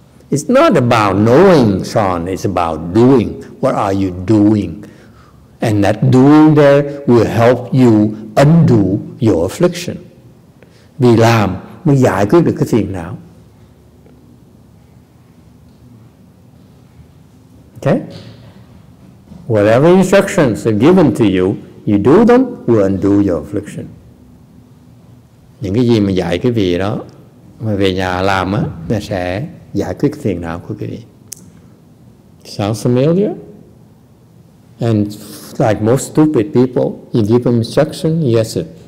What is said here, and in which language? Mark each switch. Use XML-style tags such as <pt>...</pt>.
<en>It's not about knowing, Sean. It's about doing. What are you doing? And that doing there will help you undo your affliction.</en> <vi>Vì làm mới giải quyết được cái phiền não.</vi> <en>Okay? Whatever instructions are given to you, you do them, will undo your affliction.</en> <vi>Những cái gì mà dạy cái vị đó, mà về nhà làm á, nó sẽ giải quyết phiền não của cái vị.</vi> <en>Sounds familiar? And like most stupid people, you give them instruction, yes sir.</en>